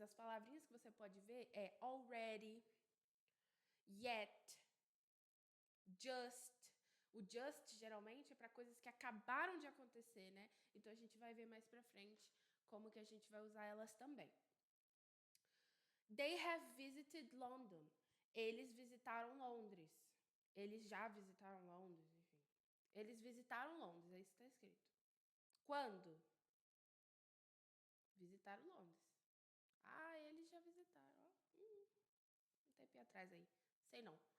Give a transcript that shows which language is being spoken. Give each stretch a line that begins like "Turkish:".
Portuguese: As palavrinhas que você pode ver é already, yet, just. O just geralmente é para coisas que acabaram de acontecer, né? Então a gente vai ver mais pra frente como que a gente vai usar elas também.
English: They have visited London.
Portuguese: Eles visitaram Londres. Eles já visitaram Londres, enfim. Eles visitaram Londres, é isso que está escrito. Quando? Visitaram Londres. Ah, eles já visitaram. Um tempinho atrás aí. Sei não.